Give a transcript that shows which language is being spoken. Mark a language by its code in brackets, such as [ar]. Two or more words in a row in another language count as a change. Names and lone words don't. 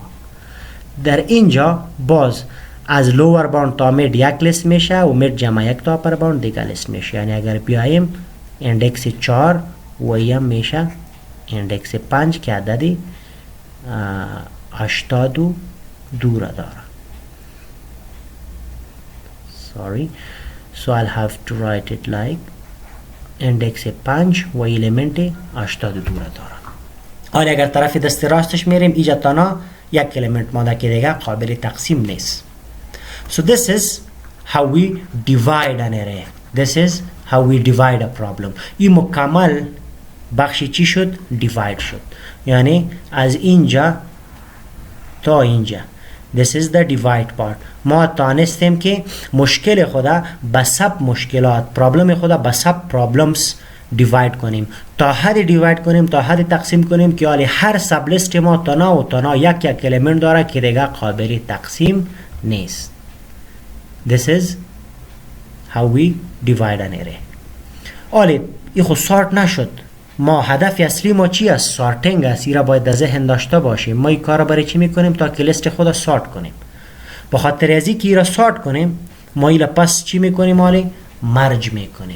[fa] در اینجا باز از [en] lower bound [fa] تا مید یک لیست میشه و مید جمع 1 تا [en] upper bound [fa] دیگه لیست میشه. یعنی اگر بیایم اندکس 4 و این میشه اندکس 5 که عددی 82 را داره. [en] sorry so I'll have to write it like [fa] اندکس 5 و الیمنت 82 را داره. حالا اگر طرف دست راستش میریم اینجا تنها یک الیمنت مانده که دیگه قابل تقسیم نیست. [en] so this is how we divide an array. this is how we divide a problem. [fa] این مکمل بخشی چی شد؟ divide شد. یعنی از اینجا تا اینجا [en] this is the divide part. [fa] ما تانستیم که مشکل خدا به سب مشکلات، پرابلم خدا به [en] sub problems divide [fa] کنیم، تا حد دیواید کنیم، تا حد تقسیم کنیم که حالی هر سب لیست ما تنها و تنها یک الیمنت داره که دیگه قابل تقسیم نیست. [en] this is how we divide an array. [fa] حالی این خود سارت نشد. ما هدف اصلی ما چی است؟ سارتینگ است. این را باید در ذهن داشته باشیم. ما این کار را برای چی میکنیم؟ تا که لیست خود سارت کنیم. به خاطر ازی که این را سارت کنیم ما این پس چی میکنیم؟ حالی مرج میکنیم.